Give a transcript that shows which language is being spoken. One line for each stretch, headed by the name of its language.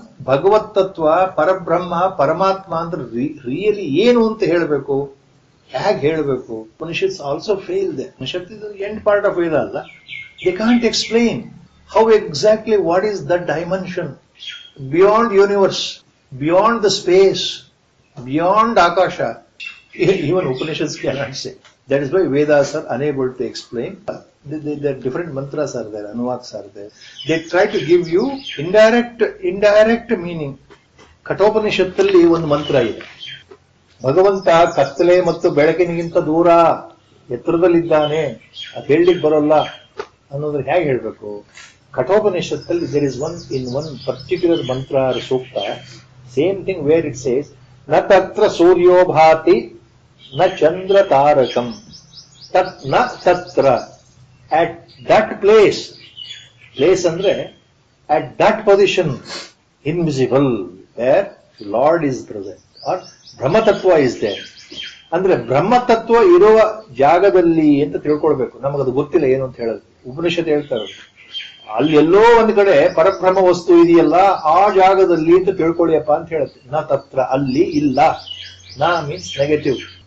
Kannada: ಭಗವತ್ ತತ್ವ, ಪರಬ್ರಹ್ಮ, ಪರಮಾತ್ಮ ಅಂದ್ರೆ ರಿಯಲಿ ಏನು ಅಂತ ಹೇಳಬೇಕು, ಹೇಗೆ ಹೇಳಬೇಕು?
English: Upanishads also failed. Upanishad is end part of Veda ಅಲ್ಲ. They can't explain how exactly what is the dimension beyond universe, beyond the space, beyond akasha. Even Upanishads cannot say. That is why Vedas are unable to explain. The different mantras are there, anuvaks are there. They try to give you indirect meaning.
Kannada: ಕಠೋಪನಿಷತ್ತಲ್ಲಿ ಒಂದು ಮಂತ್ರ ಇದೆ. ಭಗವಂತ ಕತ್ತಲೆ ಮತ್ತು ಬೆಳಕಿನಿಗಿಂತ ದೂರ ಎತ್ತರದಲ್ಲಿದ್ದಾನೆ, ಅದು ಹೇಳಲಿಕ್ಕೆ ಬರೋಲ್ಲ ಅನ್ನೋದ್ರ ಹೇಗೆ ಹೇಳಬೇಕು?
English: ಕಠೋಪನಿಷತ್ತಲ್ಲಿ there is one particular mantra or sukta, same thing where it says,
Sanskrit: ನ ತತ್ರ ಸೂರ್ಯೋ ಭಾತಿ ನ ಚಂದ್ರ ತಾರಕಂ ತತ್ ನ ತತ್ರ
English: at that place ಅಂದ್ರೆ at that position, invisible, where Lord is present, or Brahmatattva is there.
Kannada: ಅಂದ್ರೆ ಬ್ರಹ್ಮತತ್ವ ಇರುವ ಜಾಗದಲ್ಲಿ ಅಂತ ತಿಳ್ಕೊಳ್ಬೇಕು. ನಮಗದು ಗೊತ್ತಿಲ್ಲ ಏನು ಅಂತ ಹೇಳೋದು. ಉಪನಿಷತ್ ಹೇಳ್ತಾರೆ ಅಲ್ಲಿ ಎಲ್ಲೋ ಒಂದ್ ಕಡೆ ಪರಬ್ರಹ್ಮ ವಸ್ತು ಇದೆಯಲ್ಲ ಆ ಜಾಗದಲ್ಲಿ ಅಂತ ತಿಳ್ಕೊಳ್ಳಿಯಪ್ಪ ಅಂತ ಹೇಳುತ್ತೆ.
Sanskrit: ನ ತತ್ರ,
Kannada: ಅಲ್ಲಿ ಇಲ್ಲ.
English: ನ means negative.